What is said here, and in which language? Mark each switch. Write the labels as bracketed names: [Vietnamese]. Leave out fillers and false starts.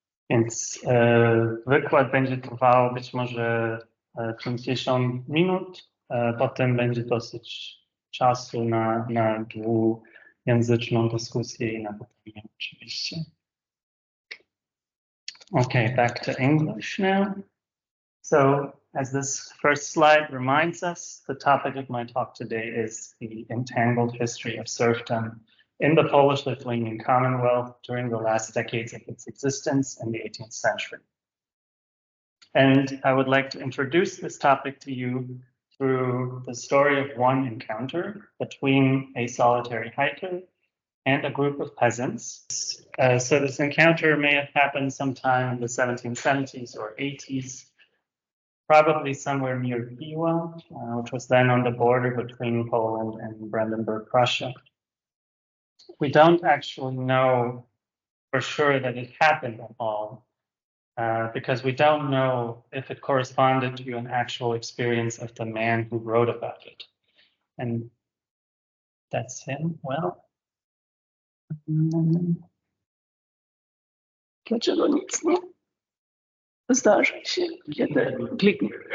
[Polish] Więc wykład będzie trwał być może 50 minut, potem będzie dosyć czasu na dwujęzyczną dyskusję i na pytania oczywiście. [English] Okay, back to English now. So, as this first slide reminds us, the topic of my talk today is the entangled history of serfdom in the Polish-Lithuanian Commonwealth during the last decades of its existence in the 18th century. And I would like to introduce this topic to you through the story of one encounter between a solitary hiker and a group of peasants. So this encounter may have happened sometime in the 1770s or 80s, probably somewhere near Piła, which was then on the border between Poland and Brandenburg, Prussia. We don't actually know for sure that it happened at all, because we don't know if it corresponded to an actual experience of the man who wrote about it. And that's him. [Polish] Well, dlaczego nic nie zdarzy się, kiedy kliknę?